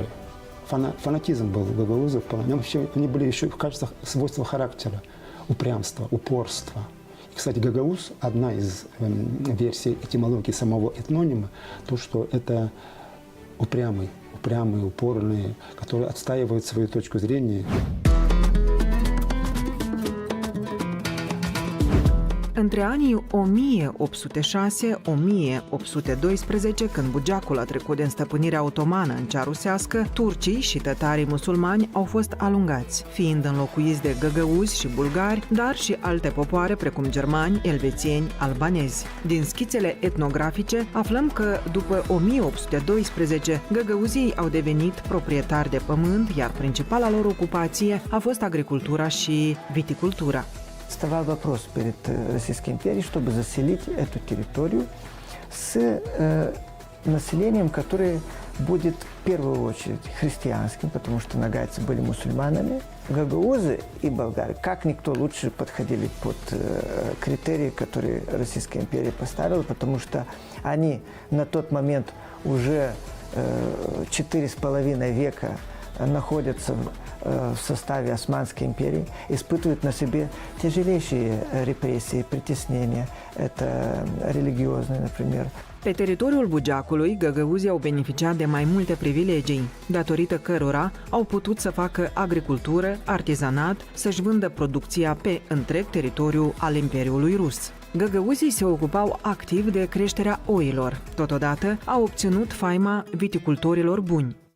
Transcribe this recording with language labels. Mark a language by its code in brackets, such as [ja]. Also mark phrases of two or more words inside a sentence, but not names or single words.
[ru] Фанатизм был у гагаузов. Они были еще в качествах свойства характера, упрямства, упорства. И, кстати, гагауз – одна из версий этимологии самого этнонима, то, что это упрямый, упорный, который отстаивает свою точку зрения. [ro] Între anii 1806-1812, când Bugeacul a trecut de stăpânirea otomană în cea rusească, turcii și tătarii musulmani au fost alungați, fiind înlocuiți de găgăuzi și bulgari, dar și alte popoare precum germani, elvețieni, albanezi. Din schițele etnografice aflăm că după 1812 găgăuzii au devenit proprietari de pământ, iar principala lor ocupație a fost agricultura și viticultura. [ru] Вставал вопрос перед Российской империей, чтобы заселить эту территорию с населением, которое будет в первую очередь христианским, потому что нагайцы были мусульманами. Гагаузы и болгары, как никто лучше подходили под критерии, которые Российская империя поставила, потому что они на тот момент уже 4,5 века находятся в составе Османской империи, испытывают на себе тяжелейшие репрессии, притеснения. Это религиозные, например. [ro] Pe teritoriul Bugeacului, găgăuzii au beneficiat de mai multe privilegii, datorită cărora au putut să facă agricultură, artizanat, să-și vândă producția pe întreg teritoriul al Imperiului Rus. Găgăuzii se ocupau activ de creșterea oilor, totodată au obținut faima viticultorilor buni.